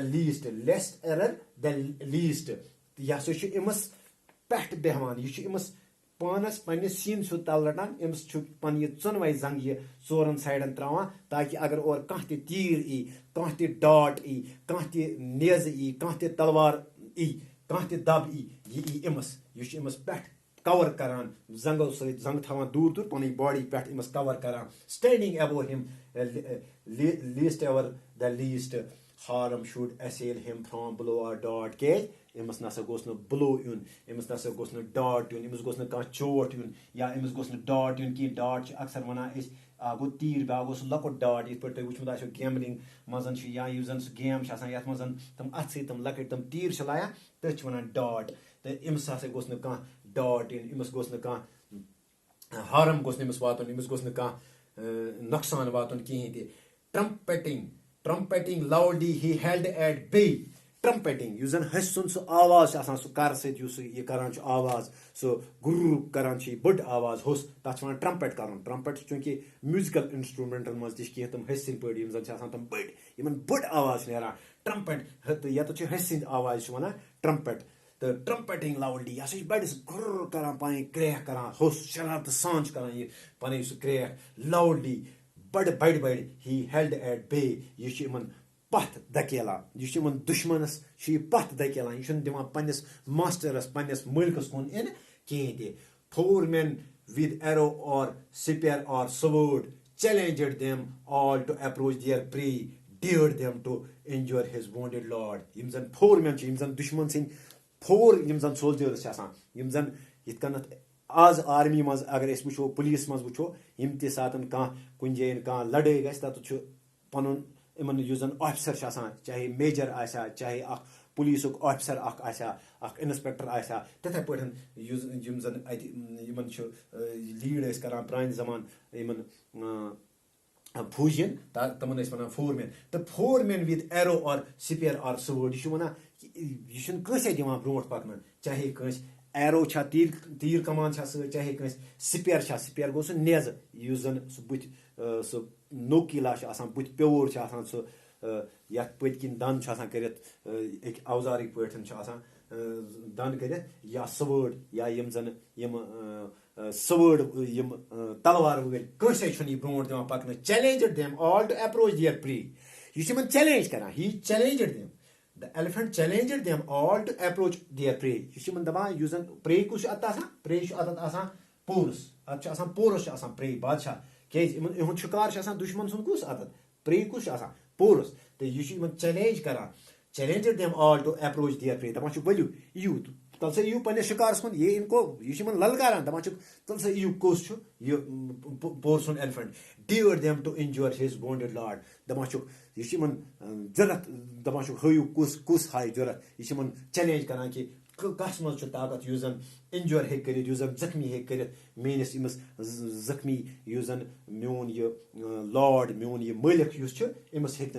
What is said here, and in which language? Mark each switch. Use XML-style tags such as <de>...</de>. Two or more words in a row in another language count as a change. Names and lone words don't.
<en>least least ever the least</en> <ks>یہِ ہسا چھُ أمِس پٮ۪ٹھ بیٚہوان یہِ چھُ أمِس پانس پننِس سیٖنہٕ سیوٚد تل رٹان أمِس چھُ پنٕنۍ یہِ ژۄنوے زنٛگہٕ یہِ ژورن سایڈن تراوان تاکہِ اگر اورٕ کانٛہہ تہِ تیٖر ای کانٛہہ تہِ ڈاٹ ای کانٛہہ تہِ نیزٕ ای کانٛہہ تہِ تلوار ای کانٛہہ تہِ دب ای یہِ ای أمِس یہِ چھُ أمِس پٮ۪ٹھ کور کران زنٛگو سۭتۍ زنٛگہٕ تھاوان دوٗر دوٗر پنٕنۍ باڈی پٮ۪ٹھ أمِس کور کران</ks> <en>standing above him least ever the least harm should assail him from blow or dart</en> <ks>کیازِ أمِس نسا گوٚژھ نہٕ بلو یُن أمِس نسا گوٚژھ نہٕ ڈاٹ یُن أمِس گوٚژھ نہٕ کانٛہہ چوٹ یُن یا أمِس گوٚژھ نہٕ ڈاٹ یُن کینٛہہ ڈاٹ چھِ اکثر وَنان أسۍ اکھ گوٚو تیٖر بیاکھ گوٚو سُہ لۄکُٹ ڈاٹ یِتھ پٲٹھۍ تۄہہِ وٕچھمُت آسیو گیملِنگ منٛز چھُ یا یُس زن سُہ گیم چھِ آسان یتھ منٛز تِم اتھٕ سۭتۍ تِم لۄکٕٹۍ تِم تیٖر چھِ لایان تٔتھۍ چھِ وَنان ڈاٹ تہٕ أمِس ہسا گوٚژھ نہٕ کانٛہہ ڈاٹ یُن أمِس گوٚژھ نہٕ کانٛہہ ہارم گوٚژھ نہٕ أمِس واتُن أمِس گوٚژھ نہٕ کانٛہہ نۄقصان واتُن کِہیٖنۍ تہِ</ks> <en>trumpeting loudly he held at bay</en> <ks>ٹرمپیٹنگ یُس زن ہسہِ سُنٛد سُہ آواز چھُ آسان سُہ کرٕ سۭتۍ یُس یہِ کران چھُ آواز سُہ گُر کران چھُ یہِ بٔڑ آواز ہوٚس تتھ چھِ وَنان ٹرمپیٹ کرُن ٹرمپیٹ چھُ چوٗنٛکہِ</ks> <en>musical instruments</en> <ks>منٛز تہِ چھِ کینٛہہ تِم ہسہِ سٕنٛدۍ پٲٹھۍ یِم زن چھِ آسان تِم بٔڑۍ یِمن بٔڑ آواز چھِ نیران ٹرمپیٹ تہٕ ییٚتٮ۪تھ چھِ ہسہِ سٕنٛدۍ آواز چھِ وَنان ٹرمپیٹ تہٕ</ks> <en>trumpeting loudly</en> <ks>یہِ ہسا چھُ بڑِ گُر کران پنٕنۍ کرٛیک کران ہوٚس شرارتہٕ سان چھُ کران یہِ پنٕنۍ سُہ کرٛیک لاوڈلی بڑِ</ks> <en>he held at bay</en> <ks>یہِ چھُ یِمن پتھ دکیلان یہِ چھُ یِمن دُشمنس چھُ یہِ پتھ دکیلان یہِ چھُنہٕ دِوان پننِس ماسٹرس پننِس مٲلکس کُن یِنہٕ کِہیٖنۍ تہِ</ks> <en>foe men with arrow or spear or sword challenged them all to approach their prey dared them to injure his wounded lord</en> <ks>یِم زن</ks> <en>foe men</en> <ks>چھِ یِم زن دُشمن سٕنٛدۍ فور یِم زن سولجٲرٕس چھِ آسان یِم زن یِتھ کٔنتھ آز آرمی منٛز اگر أسۍ وٕچھو پُلیٖس منٛز وٕچھو یِم تہِ ساتہٕ کانٛہہ کُنہِ جایہِ کانٛہہ لڑٲے گژھِ تتھ چھُ پنُن یِمن یُس زن آفیسر چھُ آسان چاہے میجر آسیا چاہے اکھ پُلیٖسُک آفیسر اکھ آسیا اکھ انسپیکٹر آسیا تِتھے پٲٹھۍ یِم زن اتہِ یِمن چھُ لیٖڈ ٲسۍ کران پرانہِ زمانہٕ یِمن فوجین تِمن ٲسۍ وَنان</ks> <en>foe men</en> <ks>تہٕ</ks> <en>foe men with arrow or spear or sword</en> <ks>یہِ چھُ وَنان یہِ چھُنہٕ کٲنٛسے دِوان برونٛٹھ پکنہٕ چاہے کٲنٛسہِ ایرو چھا تیٖر کمان چھا سۭتۍ چاہے کٲنٛسہِ سپیر چھا سپیر گوٚو سُہ نیزٕ یُس زن سُہ بٕتھِ سُہ نوکیلا چھُ آسان بٕتھِ پیوٗر چھُ آسان سُہ یتھ پٔتۍ کِنۍ دند چھُ آسان کٔرِتھ أکۍ اوزارٕکۍ پٲٹھۍ چھُ آسان دند کٔرِتھ یا سوٲرڈ یا یِم زن یِم سوٲرڈ یِم تلوار وٲلۍ کٲنٛسے چھُنہٕ یہِ برونٛٹھ دِوان پکنہٕ</ks> <en>challenged them all to approach their prey</en> <ks>یہِ چھُ یِمن چیلینج کران</ks> <en>he challenged them the elephant challenged them all to approach their prey</en> <ks>یہِ چھُ یِمن دپان یُس زن prey کُس چھُ اتھ آسان prey چھُ اتھ آسان پورس اتھ چھُ آسان پورس چھُ آسان prey بادشاہ کیازِ یِہُنٛد شِکار چھُ آسان دُشمن سُنٛد کُس اتھ prey کُس چھُ آسان پورس تہٕ یہِ چھُ یِمن چیلینج کران</ks> <en>challenged them all to approach their prey</en> <ks>دپان چھُ ؤلِو یِیِو تل سا یِیِو پنٛنِس شِکارَس کُن یہِ اِنکو یہِ چھِ یِمن للکاران دَپان چھُکھ تل سا یِیِو کُس چھُ یہِ پورس سُنٛد</ks> <en>elephant dared them to injure his wounded lord</en> <ks>دَپان چھُکھ یہِ چھُ یِمن ضوٚرتھ دَپان چھُکھ ہٲیِو کُس ہایہِ ضوٚرتھ یہِ چھِ یِمن چیلینج کران کہِ کَس منٛز چھُ طاقت یُس زن انجور ہیٚکہِ کٔرِتھ یُس زن زخمی ہیٚکہِ کٔرِتھ میٲنِس أمِس زخمی یُس زن میون یہِ لاڈ میون یہِ مٲلِک یُس چھُ أمِس ہیٚکہِ</ks>